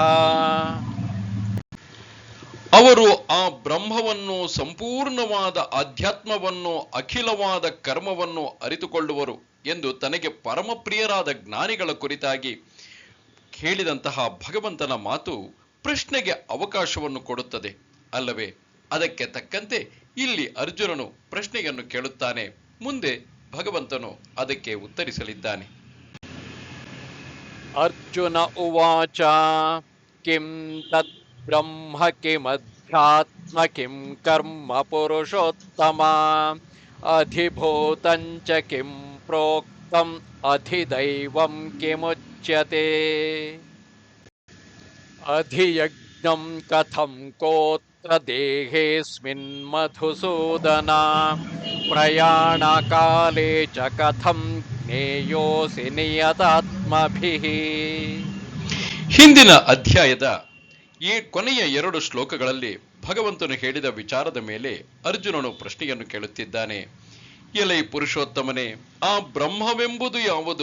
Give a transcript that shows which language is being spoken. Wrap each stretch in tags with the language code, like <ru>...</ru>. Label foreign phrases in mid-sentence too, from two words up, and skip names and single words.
<kn>ಅವರು ಆ ಬ್ರಹ್ಮವನ್ನು, ಸಂಪೂರ್ಣವಾದ ಆಧ್ಯಾತ್ಮವನ್ನು, ಅಖಿಲವಾದ ಕರ್ಮವನ್ನು ಅರಿತುಕೊಳ್ಳುವರು ಎಂದು ತನಗೆ ಪರಮಪ್ರಿಯರಾದ ಜ್ಞಾನಿಗಳ ಕುರಿತಾಗಿ ಹೇಳಿದಂತಹ ಭಗವಂತನ ಮಾತು ಪ್ರಶ್ನೆಗೆ ಅವಕಾಶವನ್ನು ಕೊಡುತ್ತದೆ ಅಲ್ಲವೇ? ಅದಕ್ಕೆ ತಕ್ಕಂತೆ ಇಲ್ಲಿ ಅರ್ಜುನನು ಪ್ರಶ್ನೆಯನ್ನು ಕೇಳುತ್ತಾನೆ. ಮುಂದೆ ಭಗವಂತನು ಅದಕ್ಕೆ ಉತ್ತರಿಸಲಿದ್ದಾನೆ.</kn> <sa>ಅರ್ಜುನ ಉವಾಚ ಕಿಂ ತತ್ ಬ್ರಹ್ಮ ಕಿಮಧ್ಯಾತ್ಮ ಕಿಂ ಕರ್ಮ ಪುರುಷೋತ್ತಮ ಅಧಿಭೂತಂಚ ಕಿಂ ಪ್ರೋಕ್ತಂ ಅಧಿದೈವಂ ಕಿಮುಚ್ಯತೆ ಅಧಿಯಜ್ಞಂ ಕಥಂ ಕೋತ್ರ ದೇಹೇಸ್ಮಿನ್ ಮಧುಸೂದನ ಪ್ರಯಾಣ ಕಾಲೇ ಚ ಕಥಂ ಜ್ಞೇಯೋಸಿ ನಿಯತಾತ್ಮಭಿಃ.</sa> <kn>ಹಿಂದಿನ ಅಧ್ಯಾಯದ ಈ ಕೊನೆಯ 2 ಶ್ಲೋಕಗಳಲ್ಲಿ ಭಗವಂತನು ಹೇಳಿದ ವಿಚಾರದ ಮೇಲೆ ಅರ್ಜುನನು ಪ್ರಶ್ನೆಯನ್ನು ಕೇಳುತ್ತಿದ್ದಾನೆ. ಎಲೈ ಪುರುಷೋತ್ತಮನೇ, ಆ ಬ್ರಹ್ಮವೆಂಬುದು ಯಾವುದು?</kn>